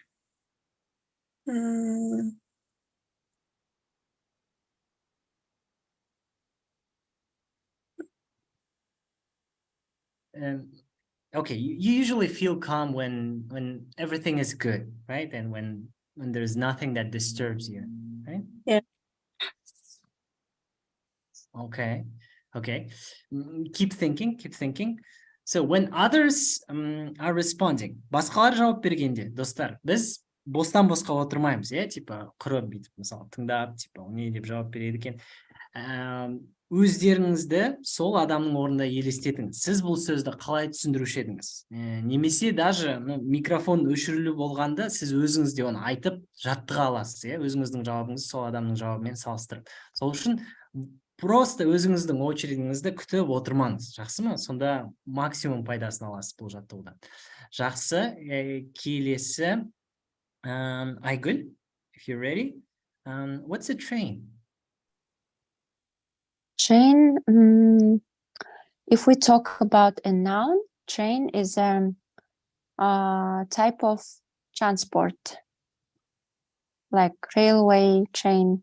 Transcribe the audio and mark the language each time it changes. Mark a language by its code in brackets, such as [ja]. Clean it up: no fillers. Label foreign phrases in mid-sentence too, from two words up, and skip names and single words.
[en] okay, you usually feel calm when everything is good, right? And when there's nothing that disturbs you, right? Yeah. Okay. Keep thinking. So when others are responding, [kk] басқалар жауап бергенде, достар, біз бостан босқа отырмаймыз, иә, типа құрып бүйтіп мысалы тыңдап, типа не деп жауап береді екен. Өздеріңізді сол адамның орнында елестетіңіз. Сіз бұл сөзді қалай түсіндіруші едіңіз? Немесе даже микрофон өшірілу болғанда сіз өзіңіз де оны айтып жаттыға аласыз, иә, өзіңіздің жауабыңызды сол адамның жауабымен салыстырып. Сол үшін просто өзіңіздің очередіңізді күтіп отырмаңыз, жақсы ма? Сонда максимум пайдасын аласыз бұл жаттығудан. Жақсы, келесі Айгүл, [en] if you're ready. What's a train? Train, if we talk about a noun, train is a type of transport, like railway, train.